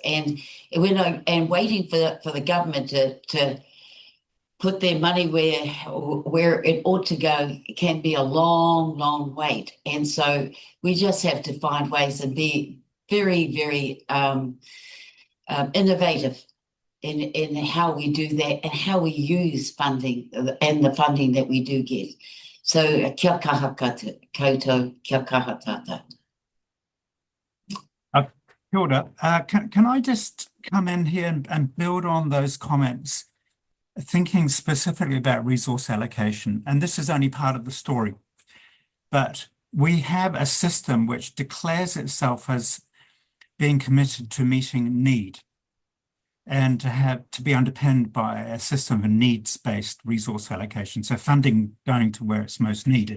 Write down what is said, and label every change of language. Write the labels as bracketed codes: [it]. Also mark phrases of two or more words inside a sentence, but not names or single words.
[en] And waiting for the government to put their money where it ought to go can be a long, long wait. And so we just have to find ways and be very, very innovative in how we do that and how we use funding and the funding that we do get. [mi] So kia kaha koutou, kia kaha tātou. Kia ora. [en] Can I just come in here and build on those comments, thinking specifically about resource allocation? And this is only part of the story, but we have a system which declares itself as being committed to meeting need, and to be underpinned by a system of needs-based resource allocation, so funding going to where it's most needed.